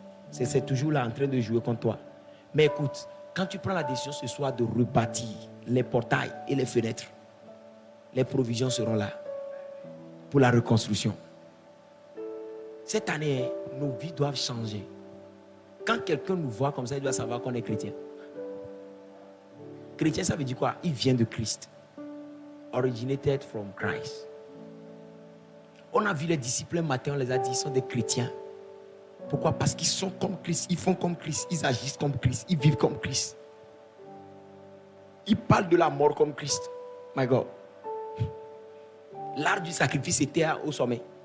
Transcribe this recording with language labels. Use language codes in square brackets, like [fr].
[fr] C'est toujours là en train de jouer contre toi. Mais écoute, quand tu prends la décision ce soir de rebâtir les portails et les fenêtres, les provisions seront là pour la reconstruction. Cette année, nos vies doivent changer. Quand quelqu'un nous voit comme ça, il doit savoir qu'on est chrétien. Chrétien, ça veut dire quoi? Il vient de Christ. [en] Originated from Christ. [fr] On a vu les disciples un matin, on les a dit, ils sont des chrétiens. Pourquoi? Parce qu'ils sont comme Christ, ils font comme Christ, ils agissent comme Christ, ils vivent comme Christ. Ils parlent de la mort comme Christ. My God. L'art du sacrifice était au sommet.